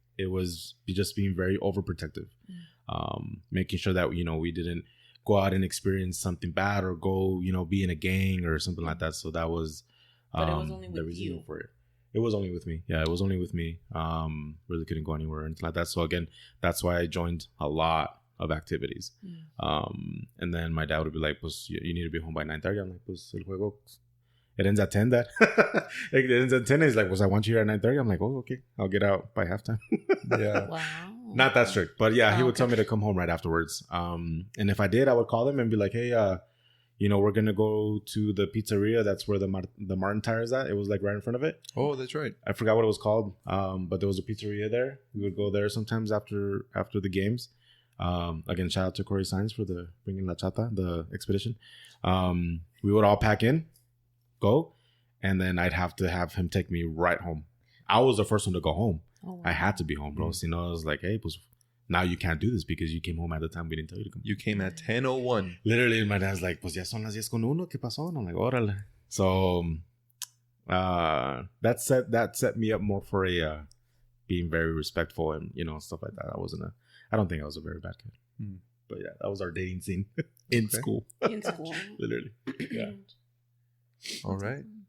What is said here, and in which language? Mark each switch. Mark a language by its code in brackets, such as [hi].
[en] It was just being very overprotective. Making sure that, we didn't go out and experience something bad or go, be in a gang or something like that. So that was, but it was only the reason you. For it. It was only with me. Yeah, it was only with me. Really couldn't go anywhere or anything like that. So again, that's why I joined a lot of activities. And then my dad would be like, pues, you need to be home by 9:30. I'm like, [es] pues, el juego, [en] it ends at 10. It ends at 10. He's like, pues, I want you here at 9:30. I'm like, oh, okay. I'll get out by halftime. Yeah. Wow. Not that strict. But yeah, he would tell me to come home right afterwards. And if I did, I would call him and be like, hey, we're going to go to the pizzeria. That's where the Martin Tire is at. It was like right in front of it. Oh, that's right. I forgot what it was called. But there was a pizzeria there. We would go there sometimes after the games. Again, shout out to Corey Sainz for the bringing La Chata, the expedition. We would all pack in, go, and then I'd have to have him take me right home. I was the first one to go home. Oh, wow. I had to be home, bro. So, I was like, hey, pues, now you can't do this because you came home at the time we didn't tell you to come. You came at 10:01. Literally, my dad's like, [es] pues ya son las 10:01, ¿qué pasó? [en] And I'm like, órale. So, that set me up more for being very respectful and, stuff like that. I don't think I was a very bad kid. But yeah, that was our dating scene in school. In school. Literally. Yeah. All right.